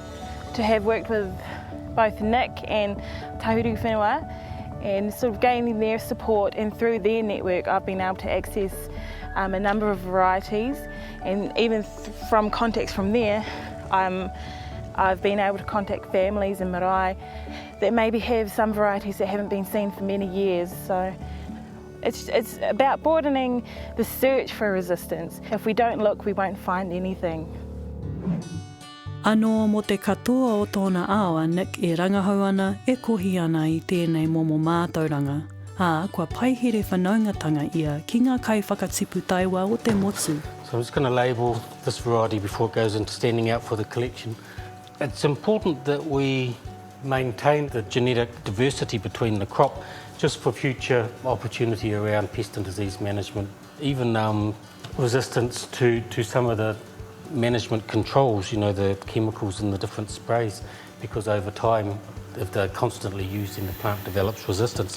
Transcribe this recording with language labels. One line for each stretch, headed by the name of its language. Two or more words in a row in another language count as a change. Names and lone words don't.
English: To have worked with both Nick and Tahuri Whenua and sort of gaining their support, and through their network I've been able to access a number of varieties, and even from contacts from there I've been able to contact families in marae that maybe have some varieties that haven't been seen for many years. So it's about broadening the search for resistance. If we don't look, we won't find anything.
Māori: Anō mo te katoa o tōna awa, Nick e rangahau ana, e kohi ana I tēnei momo Mātauranga. Kua paihere whanaungatanga ia ki ngā kai whakatipu Taewa o te motu.
English: So I'm just going to label this variety before it goes into standing out for the collection. It's important that we maintain the genetic diversity between the crop just for future opportunity around pest and disease management, even resistance to some of the management controls, you know, the chemicals in the different sprays, because over time, if they're constantly used, the plant develops resistance.